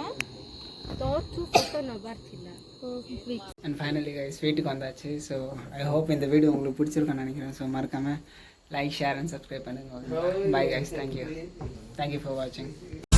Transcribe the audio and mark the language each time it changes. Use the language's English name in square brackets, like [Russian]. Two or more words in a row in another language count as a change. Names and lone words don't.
[Odia] ତୋଠୁ ଫଟୋ ନେବାର ଥିଲା. [English] and finally guys [Tamil] வீட்டுக்கு வந்தாச்சு. [English] So I hope [Tamil] இந்த வீடியோ உங்களுக்கு பிடிச்சிருக்குன்னு நினைக்கிறேன். ஸோ மறக்காமல் [English] like share and subscribe [Tamil] பண்ணுங்க. [English] Bye guys, thank you for watching.